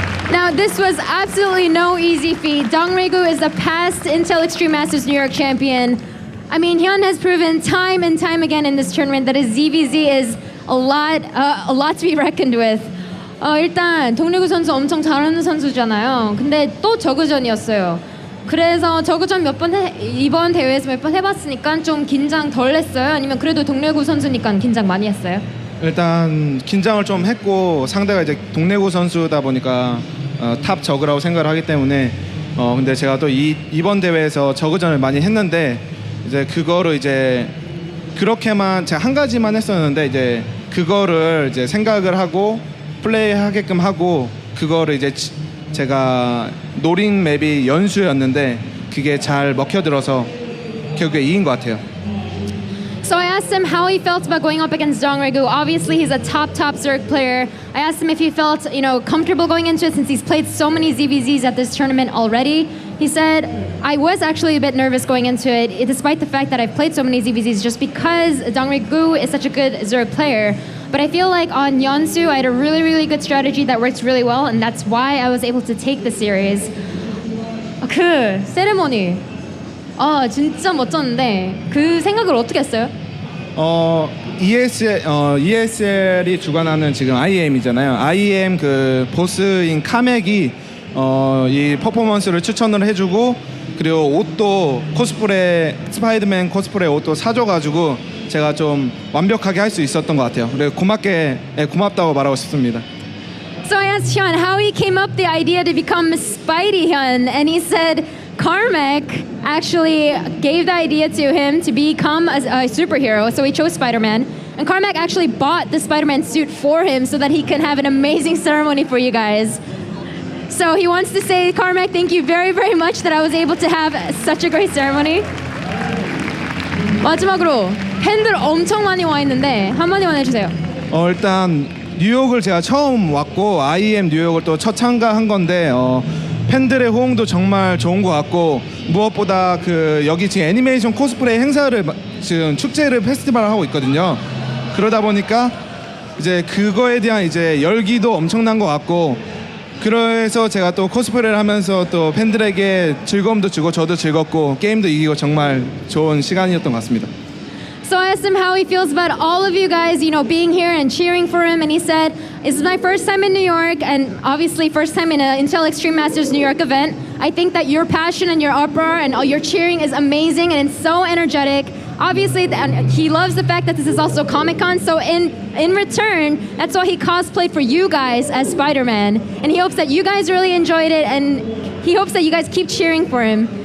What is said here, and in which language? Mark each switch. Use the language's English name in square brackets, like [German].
[English] Now, this was absolutely no easy feat. DongRaeGu is the past Intel Extreme Masters New York champion. I mean, Hyun has proven time and time again in this tournament that his ZVZ is a lot to be reckoned with. [Korean] 일단 동래구 선수 엄청 잘하는 선수잖아요. 근데 또 저그전이었어요. 그래서 저그전 이번 대회에서 몇 번 해봤으니까 좀 긴장 덜 했어요? 아니면 그래도 동래구 선수니까 긴장 많이 했어요? 일단 긴장을 좀 했고, 상대가 이제 동래구 선수다 보니까 탑 저그라고 생각을 하기 때문에 근데 제가 또 이번 대회에서 저그전을 많이 했는데 이제 그거를 이제 그렇게만 제가 한 가지만 했었는데 이제 그거를 이제 생각을 하고 플레이하게끔 하고 그거를 이제 제가 노린 맵이 연수였는데 그게 잘 먹혀들어서 결국에 이긴 것 같아요. [English] So I asked him how he felt about going up against DongRaeGu. Obviously, he's a top Zerg player. I asked him if he felt, you know, comfortable going into it since he's played so many ZVZs at this tournament already. He said, I was actually a bit nervous going into it, despite the fact that I've played so many ZVZs, just because DongRaeGu is such a good Zerg player. But I feel like on Yeonsu, I had a really, really good strategy that works really well, and that's why I was able to take the series. [Korean] 그 세레모니, 진짜 멋졌는데 그 생각을 어떻게 했어요? ESL이 주관하는 지금 IEM이잖아요. IEM 그 보스인 카맥이 이 퍼포먼스를 추천을 해주고, 그리고 옷도 코스프레 스파이더맨 코스프레 옷도 사줘가지고 제가 좀 완벽하게 할 수 있었던 것 같아요. 그래서 고맙다고 말하고 싶습니다. [English] So I asked Hyun how he came up the idea to become Spidey Hyun, and he said Carmack actually gave the idea to him to become a superhero, so he chose Spider-Man. And Carmack actually bought the Spider-Man suit for him so that he can have an amazing ceremony for you guys. So he wants to say, Carmack, thank you very, very much that I was able to have such a great ceremony. [Korean] 마지막으로 팬들 엄청 많이 와 있는데 한마디만 해주세요. 일단 뉴욕을 제가 처음 왔고 IEM 뉴욕을 또 첫 참가한 건데 팬들의 호응도 정말 좋은 것 같고 무엇보다 그 여기 지금 애니메이션 코스프레 행사를 지금 축제를 페스티벌을 하고 있거든요. 그러다 보니까 이제 그거에 대한 이제 열기도 엄청난 것 같고 그래서 제가 또 코스프레를 하면서 또 팬들에게 즐거움도 주고 저도 즐겁고 게임도 이기고 정말 좋은 시간이었던 것 같습니다. [English] So I asked him how he feels about all of you guys, you know, being here and cheering for him, and he said, "This is my first time in New York, and obviously first time in an Intel Extreme Masters New York event. I think that your passion and your uproar and all your cheering is amazing, and it's so energetic. Obviously, and he loves the fact that this is also Comic-Con, so in return, that's why he cosplayed for you guys as Spider-Man, and he hopes that you guys really enjoyed it, and he hopes that you guys keep cheering for him.